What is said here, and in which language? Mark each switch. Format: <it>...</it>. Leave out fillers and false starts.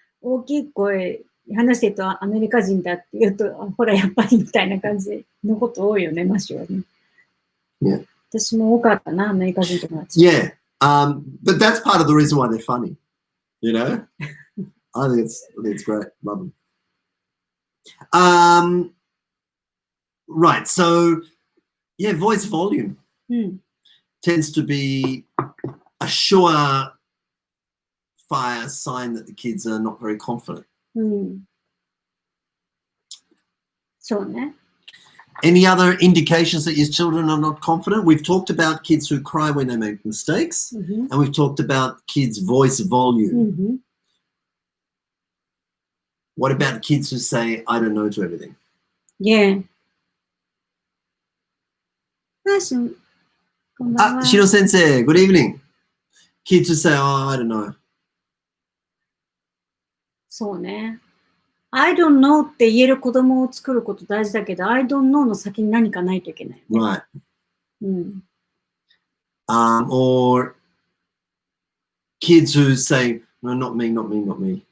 <ja>大きい声話してるとアメリカ人だって言うと、ほらやっぱりみたいな感じのこと多いよね、マシはね。</ja> <en>Yeah.</en> <ja>私も多かったな、アメリカ人友達。</ja> <en>Yeah, but that's part of the reason why they're funny, I think it's great. Love them. Right, so yeah, voice volume tends to be a surefire sign that the kids are not very confident.</en> <ja>そうね。</ja> <en>Any other indications that your children are not confident? We've talked about kids who cry when they make mistakes, and we've talked about kids' voice volume. What about kids who say, I don't know to everything? Yeah.</en> <ja>こんばんは。</ja> <en>Shiro sensei, good evening. Kids who say, oh, I don't know.</en> <ja>そうね。</ja> <en>I don't know</en> <ja>って言える子供を作ること大事だけど、I don't know の先に何かないといけない、ね。</ja> <en>Right.</en> <ja>うん。</ja> <en>Or kids who say, no, not me, not me, not me.</en>